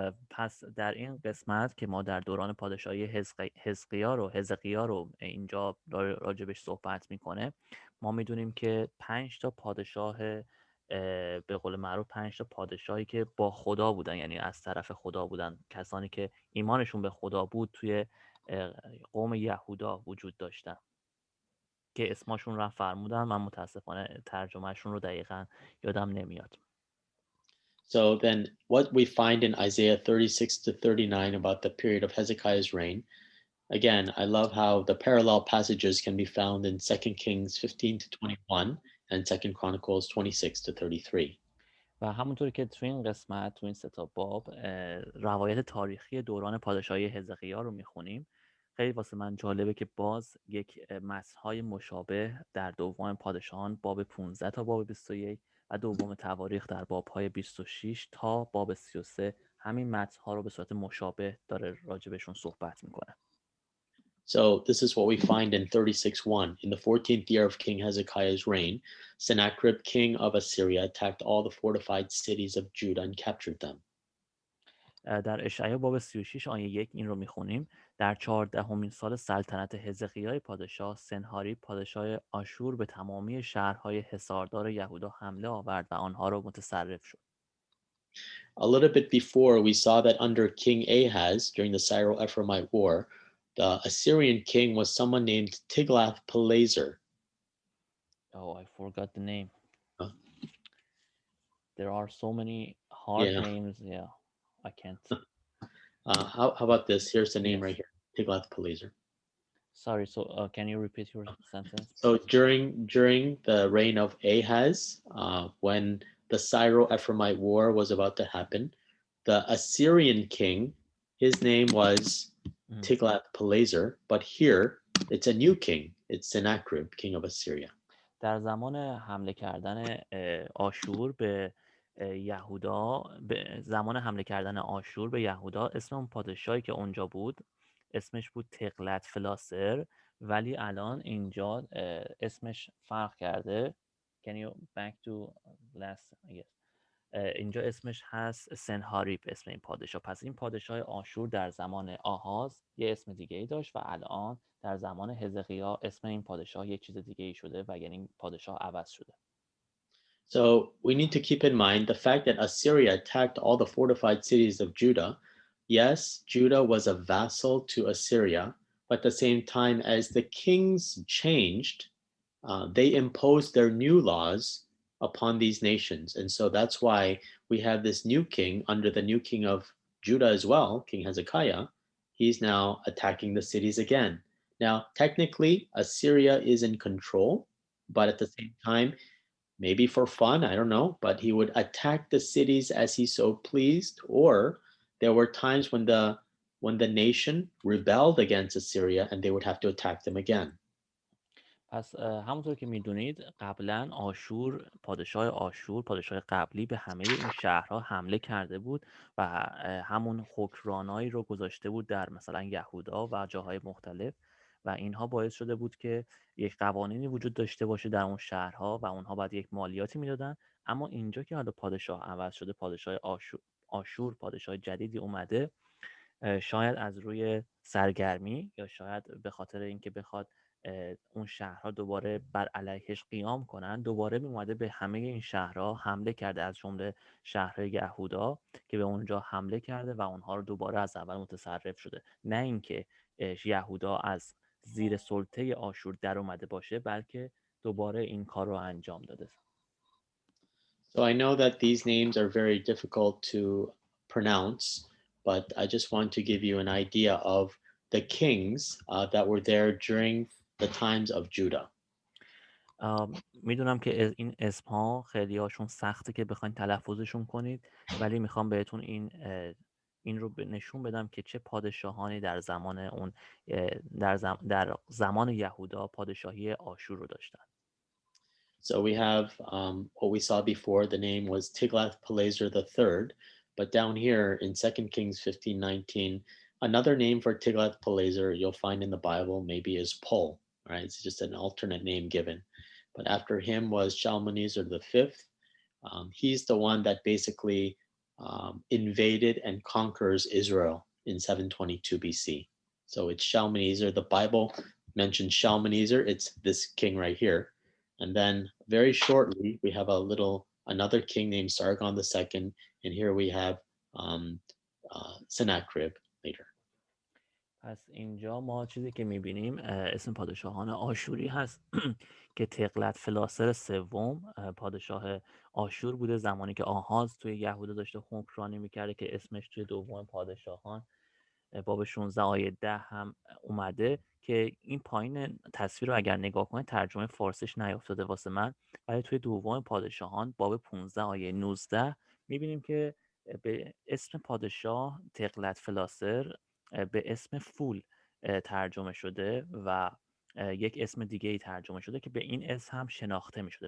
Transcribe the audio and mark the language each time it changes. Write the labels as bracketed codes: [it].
[fa] پس در این قسمت که ما در دوران پادشاهی حزقیا رو اینجا راجبش صحبت میکنه، ما میدونیم که 5 تا پادشاه به قول معروف 5 تا پادشاهی که با خدا بودن، یعنی از طرف خدا بودن، کسانی که ایمانشون به خدا بود توی قوم یهودا وجود داشتن که اسمشون رو فرمودن. من متاسفانه ترجمهشون رو دقیقا یادم نمیاد. [en] So then what we find in Isaiah 36 to 39 about the period of Hezekiah's reign, again, I love how the parallel passages can be found in 2 Kings 15 to 21 and 2 Chronicles 26 to 33. [fa] و همونطور که تو این قسمت تو این سه تا باب روایت تاریخی دوران پادشاهی حزقیاه رو میخونیم، خیلی واسه من جالبه که باز یک متن‌های مشابه در دوم پادشاهان باب 15 تا باب 21 و دوم تواریخ در باب‌های 26 تا باب 33 همین متن‌ها رو به صورت مشابه داره راجبشون صحبت میکنه. [en] So this is what we find in 36:1. In the 14th year of King Hezekiah's reign, Sennacherib, king of Assyria, attacked all the fortified cities of Judah and captured them. [fa] در اشعیا باب 36 آیه 1 این رو میخونیم: در 14مین سال سلطنت حزقیاه پادشاه، سنهاریب پادشاه آشور به تمامی شهرهای حصاردار یهودا حمله آورد و آنها را متصرف شد. [en] A little bit before, we saw that under King Ahaz, during the Syro-Ephraimite war, the Assyrian king was someone named Tiglath-Pileser. Oh, I forgot the name. Huh? There are so many hard Yeah. names. Yeah, I can't. How about this? Here's the name Yes. right here, Tiglath-Pileser. Sorry, so can you repeat your sentence? So during the reign of Ahaz, when the Syro-Ephraimite war was about to happen, the Assyrian king, his name was Tiglath-Pileser, but here it's a new king. It's Sennacherib, king of Assyria. [fa] در زمان حمله کردن آشور به یهودا، زمان حمله کردن آشور به یهودا، اسم اون پادشاهی که اونجا بود اسمش بود تغلت فلاسر، ولی الان اینجا اسمش فرق کرده. [en] Can you back to last? Yes. [fa] اینجا اسمش هست سنهاریب، اسم این پادشاه. پس این پادشاه آشور در زمان آهاز یه اسم دیگه ای داشت و الان در زمان حزقیاه اسم این پادشاه یه چیز دیگه ای شده و یعنی پادشاه عوض شده. [en] So we need to keep in mind the fact that Assyria attacked all the fortified cities of Judah. Yes, Judah was a vassal to Assyria, but at the same time as the kings changed, they imposed their new laws upon these nations. And so that's why we have this new king under the new king of Judah as well, King Hezekiah. He's now attacking the cities again. Now, technically, Assyria is in control, but at the same time, maybe for fun, I don't know, but he would attack the cities as he so pleased, or there were times when the nation rebelled against Assyria and they would have to attack them again. [fa] پس همونطور که میدونید قبلا پادشاه قبلی به همه این شهرها حمله کرده بود و همون حکمرانایی رو گذاشته بود در مثلا یهودا و جاهای مختلف و اینها باعث شده بود که یک قوانینی وجود داشته باشه در اون شهرها و اونها باید یک مالیاتی میدادن. اما اینجا که حالا پادشاه عوض شده، پادشاه آشور پادشاه جدیدی اومده، شاید از روی سرگرمی یا شاید به خاطر اینکه بخواد اون شهرها دوباره بر علیهش قیام کنن، دوباره اومده به همه این شهرها حمله کرده، از جمله شهر یهودا که به اونجا حمله کرده و اونها رو دوباره از اول متصرف شده. نه اینکه یهودا از زیر سلطه آشور در اومده باشه، بلکه دوباره این کار رو انجام داده. [en] So I know that these names are very difficult to pronounce, but I just want to give you an idea of the kings that were there during the times of Judah. [fa] میدونم که این اسم ها خیلی هاشون سخته که بخواین تلفظشون کنید، ولی میخوام بهتون این رو نشون بدم که چه پادشاهانی در زمان اون در زمان یهودا پادشاهی آشور رو داشتن. [en] So we have what we saw before. The name was Tiglath-Pileser III, but down here in 2 Kings 15:19, another name for Tiglath-Pileser you'll find in the Bible maybe is Pul, right? It's just an alternate name given. But after him was Shalmaneser V. He's the one that basically invaded and conquers Israel in 722 BC. So it's Shalmaneser. The Bible mentions Shalmaneser. It's this king right here. And then very shortly, we have another king named Sargon II. And here we have Sennacherib later. [fa] پس اینجا ما چیزی که میبینیم اسم پادشاهان آشوری هست که تغلت فلاسر سوم پادشاه آشور بوده زمانی که آهاز توی یهودا داشته حکمرانی میکرده، که اسمش توی دوم پادشاهان باب 16 آیه 10 هم اومده که این پایین تصویر رو اگر نگاه کنید ترجمه فارسیش نیافتاده واسه من، ولی توی دوم پادشاهان باب 15 آیه 19 میبینیم که به اسم پادشاه تقلت فلاسر به اسم فول ترجمه شده و یک اسم دیگه ای ترجمه شده که به این اسم هم شناخته می شده.